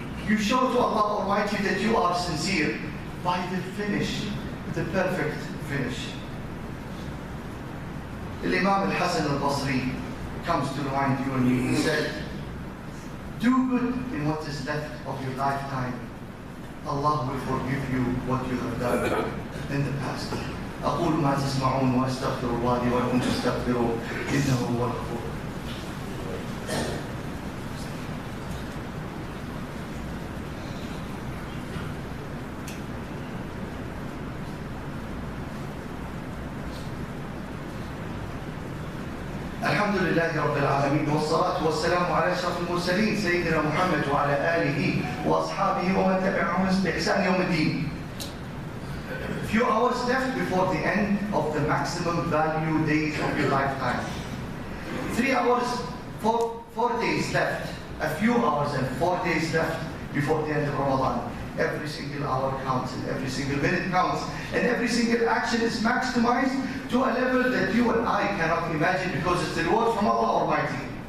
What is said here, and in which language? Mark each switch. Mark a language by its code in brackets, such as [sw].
[en] You show to Allah Almighty that you are sincere by the finish, the perfect finish. Imam Al-Hasan-Al-Basri comes to remind you and me. He said, do good in what is left of your lifetime. Allah will forgive you what you have done in the past. [ar] أقول ما تسمعون وأستغفر الله لي ولكم فاستغفروه إنه هو الغفور. الحمد لله رب العالمين والصلاة والسلام على أشرف المرسلين سيدنا محمد وعلى آله وأصحابه ومن تبعهم بإحسان يوم الدين. [en] Few hours left before the end of the maximum value days of your lifetime. 3 hours, 4 days left. A few hours and 4 days left before the end of Ramadan. Every single hour counts and every single minute counts and every single action is maximized to a level that you and I cannot imagine, because it's the reward from Allah Almighty.